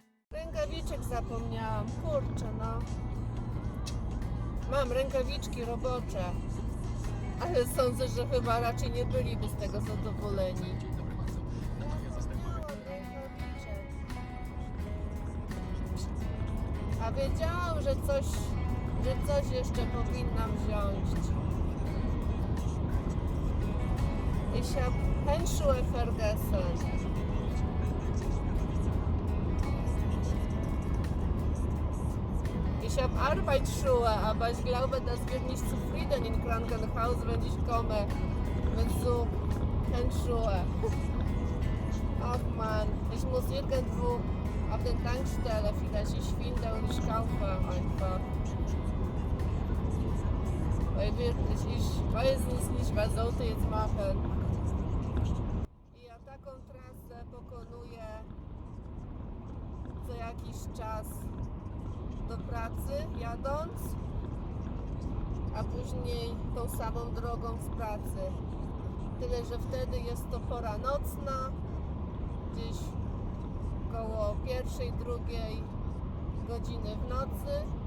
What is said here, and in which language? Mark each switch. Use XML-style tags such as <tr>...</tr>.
<pl>Rękawiczek zapomniałam, kurczę no. Mam rękawiczki robocze, ale sądzę, że chyba raczej nie byliby z tego zadowoleni. Zapomniałam rękawiczek. A wiedziałam, że coś jeszcze powinnam wziąć.</pl> <de>Ich habe Handschuhe vergessen. Ich habe Arbeitsschuhe, aber ich glaube, das wird nicht zufrieden im Krankenhaus, wenn ich komme mit so Handschuhe. Ach man, ich muss irgendwo auf der Tankstelle vielleicht ich finde und ich kaufe einfach. Weil wirklich, ich weiß es nicht, was sollte ich jetzt machen.</de> <pl>Ja taką trasę pokonuję co jakiś czas do pracy jadąc, a później tą samą drogą z pracy. Tyle, że wtedy jest to pora nocna, gdzieś koło 1-2 godziny w nocy.</pl>